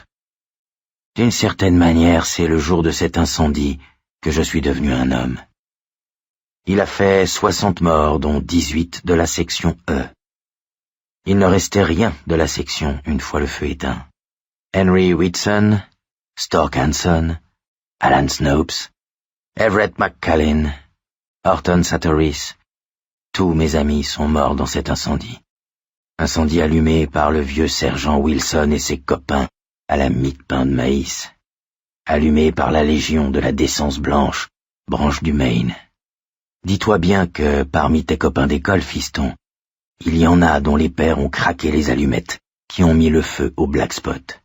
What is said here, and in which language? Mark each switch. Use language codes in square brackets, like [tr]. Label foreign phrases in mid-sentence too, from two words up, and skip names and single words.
[fr] D'une certaine manière, c'est le jour de cet incendie que je suis devenu un homme. Il a fait 60 morts, dont 18 de la section E. Il ne restait rien de la section une fois le feu éteint. Henry Whitson, Stork Hanson, Alan Snopes, Everett McCallin, Horton Satteris, tous mes amis sont morts dans cet incendie. Incendie allumé par le vieux sergent Wilson et ses copains à la mie-de-pain de maïs. Allumé par la Légion de la Décence Blanche, branche du Maine. Dis-toi bien que parmi tes copains d'école, fiston, il y en a dont les pères ont craqué les allumettes, qui ont mis le feu au Black Spot.